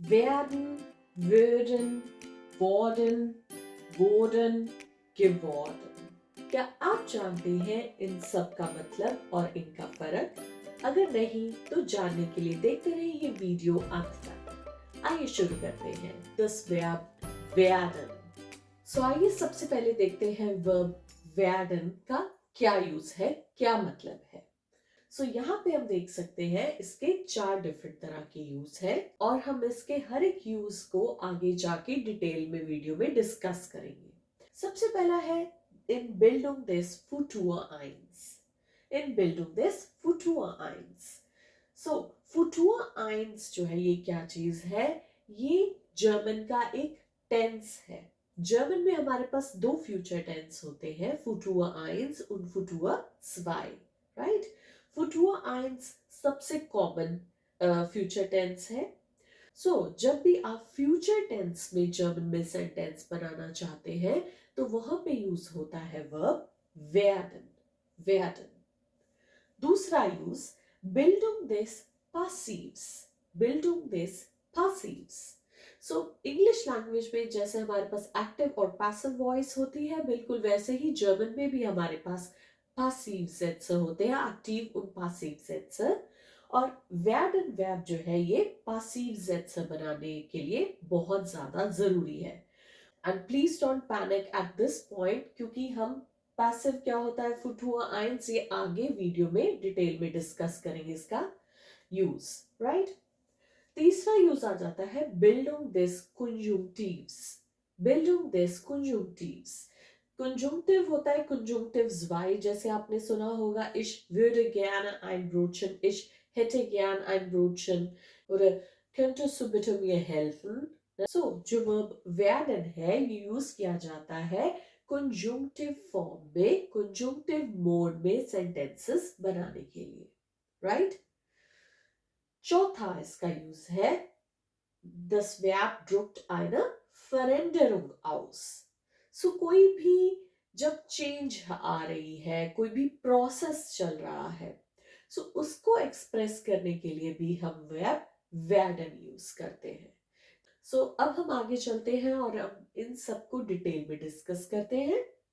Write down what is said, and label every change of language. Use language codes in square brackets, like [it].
[de] werden, würden, wurden, wurden, geworden। [hi] क्या आप जानते हैं इन सब का मतलब और इनका फर्क? अगर नहीं तो जानने के लिए देखते रहिए ये वीडियो अंत तक। आइए शुरू करते हैं। Das Verb werden। आइए सबसे पहले देखते हैं वर्ब werden का क्या यूज है, क्या मतलब है। यहाँ पे हम देख सकते हैं इसके 4 डिफरेंट तरह के यूज है और हम इसके हर एक यूज को आगे जाके डिटेल में वीडियो में डिस्कस करेंगे। सबसे पहला है [de] in Bildung des Futureins। in Bildung des Futureins। [hi] Futureins जो है ये क्या चीज है? ये जर्मन का एक टेंस है। जर्मन में हमारे पास 2 फ्यूचर टेंस होते हैं, Futureins und Futur2, right. Futureins सबसे कॉमन फ्यूचर टेंस है। जब भी आप फ्यूचर टेंस में जर्मन में सेंटेंस बनाना चाहते हैं तो वहां पे यूज होता है वर्ब werden। [de] werden। [hi] दूसरा use [de] Bildung des Passivs। Bildung des Passivs। [hi] English language में जैसे हमारे पास एक्टिव और पैसिव वॉइस होती है, बिल्कुल वैसे ही जर्मन में भी हमारे पास पासिव सेट्स होते हैं, एक्टिव और पासिव सेट्स। और werden verb जो है ये पासिव सेट्स बनाने के लिए बहुत ज्यादा जरूरी है। And please don't panic at this point, क्योंकि हम पैसिव क्या होता है Futureins ये आगे वीडियो में डिटेल में डिस्कस करेंगे इसका यूज, राइट। तीसरा यूज आ जाता है Bildung des Konjunktivs। [de] Bildung des Konjunktivs। [hi] कंजुंक्टिव होता है कंजुंक्टिव [de] zwei, [hi] जैसे आपने सुना होगा [de] ich würde gerne ein Brötchen, ich hätte gern ein Brötchen oder könntest du bitte mir helfen। [hi] जो वर्ब werden है ये यूज किया जाता है कंजुंक्टिव फॉर्म में, कंजुंक्टिव मोड में सेंटेंसेस बनाने के लिए, राइट। चौथा इसका यूज है [de] das Verb drückt eine Veränderung aus। [hi] कोई भी जब चेंज आ रही है, कोई भी प्रोसेस चल रहा है, उसको एक्सप्रेस करने के लिए भी हम verb werden यूज करते हैं। अब हम आगे चलते हैं और अब इन सबको डिटेल में डिस्कस करते हैं।